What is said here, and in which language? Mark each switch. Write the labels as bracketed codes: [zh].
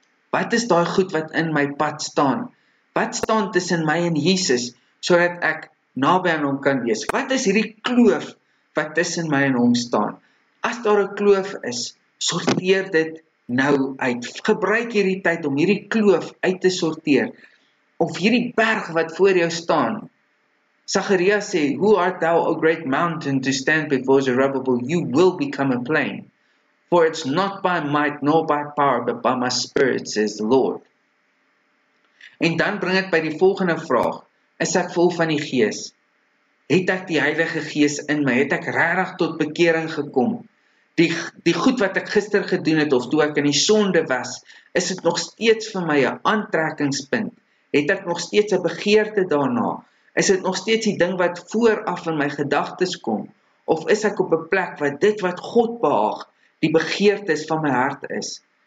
[af] Wat is daai goed wat in my pad staan? Wat staan tussen my en Jesus, sodat ek naby aan hom kan wees? Wat is hierdie kloof wat tussen my en hom staan? As daar 'n kloof is, sorteer dit nou uit. Gebruik hierdie tyd om hierdie kloof uit te sorteer. Of hierdie berg wat voor jou staan. Zacharia sê, [en] who art thou, O great mountain, to stand before Zerubbabel? You will become a plain. For it's not by might nor by power, but by my spirit, says the Lord. [af] En dan bring ek by die volgende vraag, is ek vol van die Gees? Het ek die Heilige Gees in my? Het ek regtig tot bekering gekom? Die goed wat ek gister gedoen het, of toe ek in die sonde was, is dit nog steeds vir my 'n aantrekkingspunt? Het ek nog steeds 'n begeerte daarna? Is dit nog steeds die ding wat vooraf in my gedagtes kom? Of is ek op 'n plek waar dit wat God behaag, die begeertes van my hart is?